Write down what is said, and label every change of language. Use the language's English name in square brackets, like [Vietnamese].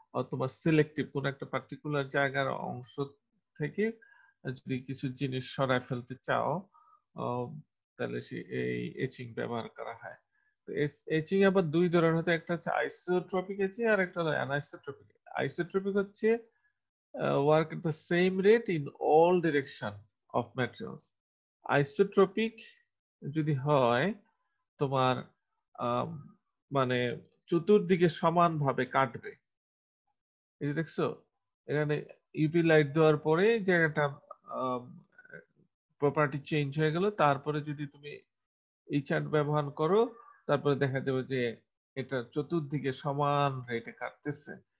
[Bangla] তোমার সিলেক্টিভ কোন একটা পার্টিকুলার জায়গার অংশ থেকে যদি কিছু জিনিস সরায় ফেলতে চাও তাহলে এই এচিং ব্যবহার করা হয়। তো এচিং আবার দুই ধরনের হতে, একটা হচ্ছে আইসোট্রপিক এচিং আর একটা হলো অ্যানাইসোট্রপিক। [English] Isotropic হচ্ছে work at the same rate in all direction of materials. [Bangla] Isotropic যদি হয় তোমার মানে চতুর্দিকে সমানভাবে কাটবে। এই যে দেখছো এখানে ইউভি লাইট দেওয়ার পরে জায়গাটা প্রপার্টি চেঞ্জ হয়ে গেল, তারপরে যদি তুমি এই চার্ট ব্যবহার করো তারপরে দেখা যাবে যে এটা চতুর্দিকে সমান রেটে কাটতেছে।